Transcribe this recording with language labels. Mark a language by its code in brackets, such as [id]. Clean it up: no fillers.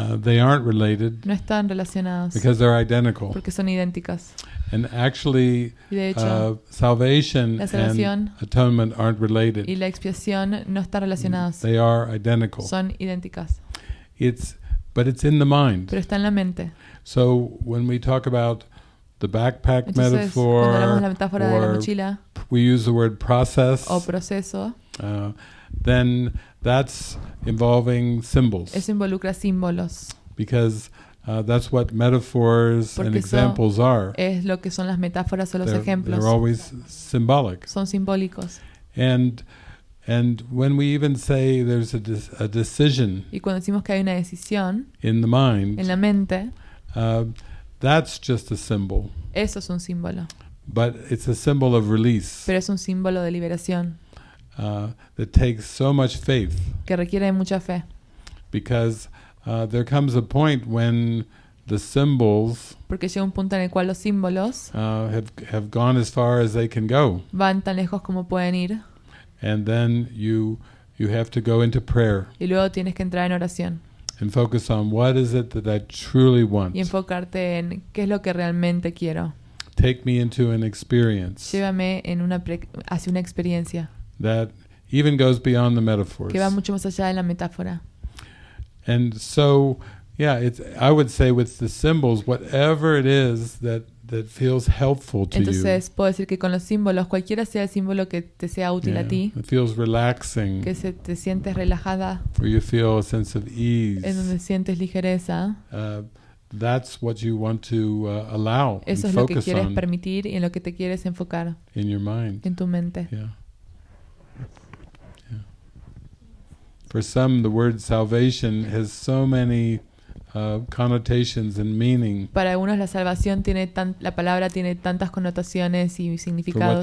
[en] They aren't related. [es] No están relacionados. [en] Because they're identical. [es] Porque son idénticas. [en] And actually, [es] y de hecho, [en] salvation and atonement aren't related. [es] Y la expiación no están relacionados. [en] They are identical. [es] Son idénticas. [en] But it's in the mind. [es] Pero está en la mente. [en] So when we talk about the backpack [es] entonces, [en] metaphor, [es] cuando hablamos de la metáfora de la mochila, [en] we use the word process. [es] O proceso. [en] Then that's involving symbols. [es] Eso involucra símbolos. [en] Because that's what metaphors and examples are. [es] Es lo que son las metáforas o los ejemplos. [en] They're always symbolic. [es] Son simbólicos. [en] And when we even say there's a decision, [es] y cuando decimos que hay una decisión [en] in the mind, [es] en la mente, [en] that's just a symbol. [es] Eso es un símbolo. [en] But it's a symbol of release. [es] Pero es un símbolo de liberación. [en] That takes so much faith. [es] Que requiere mucha fe. [en] Because there comes a point when the symbols [es] porque llega un punto en el cual los símbolos [en] have gone as far as they can go. [es] Van tan lejos como pueden ir. [en] And then you have to go into prayer. [es] Y luego tienes que entrar en oración. [en] And focus on what is it that I truly want. [es] Y enfocarte en qué es lo que realmente quiero. [en] Take me into an experience. [es] Llévame en hacia una experiencia. [en] That even goes beyond the metaphors. [es] Que va mucho más allá de la metáfora. [en] And so, yeah, I would say with the symbols, whatever it is that feels helpful to [es] Entonces, puedo decir que con los símbolos, cualquiera sea el símbolo que te sea útil a ti, [en] it feels relaxing, [es] que te sientes relajada, [en] where you feel a sense of ease, [es] en donde sientes ligereza, [en] that's what you want to allow. [es] Eso es lo que quieres permitir y en lo que te quieres enfocar [en] in your mind. [es] En tu mente. [en] Yeah. For some, the word salvation has so many connotations and meaning. [es] Para algunos la salvación la palabra tiene tantas connotaciones y significados.